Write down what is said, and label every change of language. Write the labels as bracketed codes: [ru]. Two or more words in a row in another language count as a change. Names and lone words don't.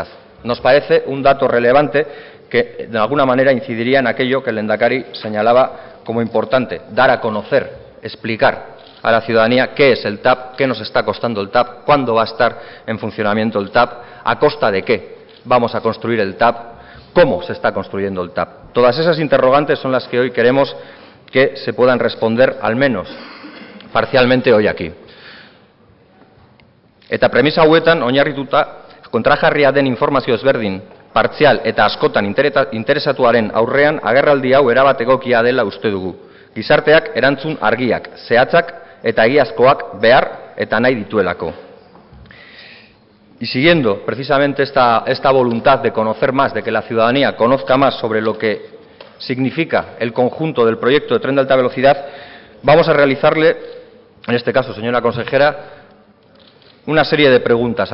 [es] Nos parece un dato relevante que de alguna manera incidiría en aquello que el Lehendakari señalaba como importante, dar a conocer, explicar a la ciudadanía qué es el TAP, qué nos está costando el TAP, cuándo va a estar en funcionamiento el TAP, a costa de qué vamos a construir el TAP, cómo se está construyendo el TAP. Todas esas interrogantes son las que hoy queremos que se puedan responder, al menos parcialmente, hoy aquí. [eu] Eta premisa hauetan oinarrituta kontrajarria den informazio ezberdin, partzial eta askotan interesatuaren aurrean agerraldi hau erabat egokia dela uste dugu. Gizarteak erantzun argiak, zehatzak eta egiazkoak behar eta nahi dituelako. [es] Y siguiendo precisamente esta voluntad de conocer más, de que la ciudadanía conozca más sobre lo que significa el conjunto del proyecto de tren de alta velocidad, vamos a realizarle, en este caso, señora consejera, una serie de preguntas.